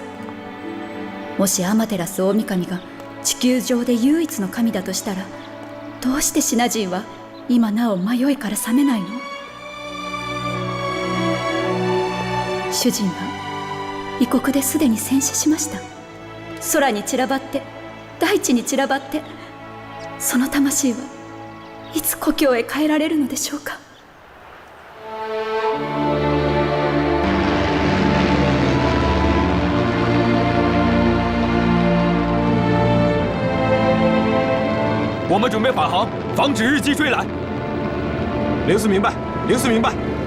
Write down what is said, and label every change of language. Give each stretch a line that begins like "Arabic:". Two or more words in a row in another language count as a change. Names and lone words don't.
Japanese: もしアマテラス大神が地球上で唯一の神だとしたら、どうしてシナ人は今なお迷いから覚めないの？主人は異国ですでに戦死しました。空に散らばって大地に散らばって、その魂はいつ故郷へ帰られるのでしょうか。
Chinese: 我们准备返航，防止日机追来。零四明白，零四明白。